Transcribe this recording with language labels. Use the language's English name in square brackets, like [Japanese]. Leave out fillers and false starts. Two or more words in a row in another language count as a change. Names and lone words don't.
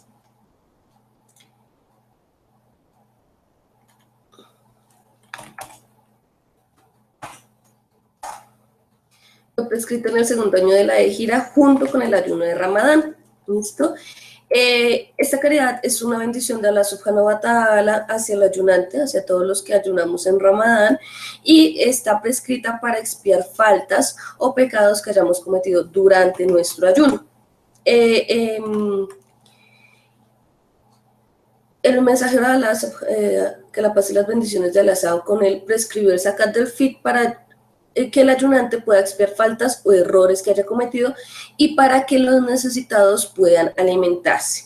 [Spanish] Fue prescrito en el segundo año de la Égira junto con el ayuno de Ramadán. ¿Listo? Esta caridad es una bendición de Allah [Arabic] سبحانه وتعالى [Spanish] hacia el ayunante, hacia todos los que ayunamos en Ramadán, y está prescrita para expiar faltas o pecados que hayamos cometido durante nuestro ayuno. El mensajero de Allah, que la paz y las bendiciones de Allah sean con él, prescribió el Zakat del Fitr para que el ayunante pueda expiar faltas o errores que haya cometido y para que los necesitados puedan alimentarse.